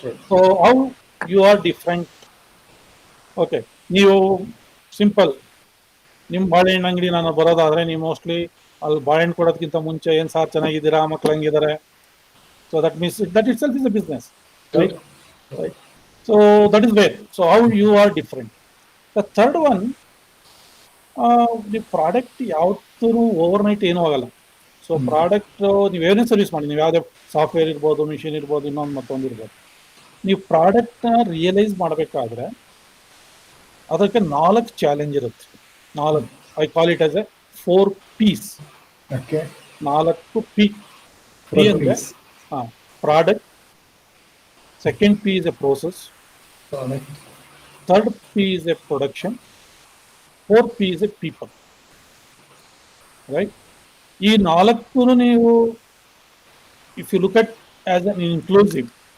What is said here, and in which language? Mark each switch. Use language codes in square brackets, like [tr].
[en] So how you are different. [kn] Okay, ನೀವು simple ನಿಮ್ಮ ಬಾಳೆಹಣ್ಣು ಅಂಗಡಿ ನಾನು ಬರೋದಾದ್ರೆ, ನೀವು ಮೋಸ್ಟ್ಲಿ ಅಲ್ಲಿ ಬಾಳೆಹಣ್ಣು ಕೊಡೋದಕ್ಕಿಂತ ಮುಂಚೆ ಏನು ಸಾರ್ ಚೆನ್ನಾಗಿದ್ದೀರಾ, ಮಕ್ಳು ಹಂಗಿದ್ದಾರೆ. [en] So that means that itself is a business, right? Right. So that is where. So how you are different. The third one, the product [kn] ಯಾವತ್ತೂ ಓವರ್ನೈಟ್ ಏನೂ ಆಗಲ್ಲ. ಸೊ ಪ್ರಾಡಕ್ಟ್ ನೀವೇನೇ ಸರ್ವಿಸ್ ಮಾಡಿ, ನೀವು ಯಾವುದೇ ಸಾಫ್ಟ್ವೇರ್ ಇರ್ಬೋದು, ಮಿಷಿನ್ ಇರ್ಬೋದು, ಇನ್ನೊಂದು ಮತ್ತೊಂದು ಇರ್ಬೋದು, ನೀವು ಪ್ರಾಡಕ್ಟ್ನ ರಿಯಲೈಸ್ ಮಾಡಬೇಕಾದ್ರೆ ಅದಕ್ಕೆ 4 ಚಾಲೆಂಜ್ ಇರುತ್ತೆ. [en] 4, I call it as a 4 P's. Okay, 4 P. [kn] P ಅಂದರೆ [en] Product, second P is a process, third P is a production, fourth P is a people, right? [kn] ಈ 4 ನೀವು [en] if you look at as an inclusive.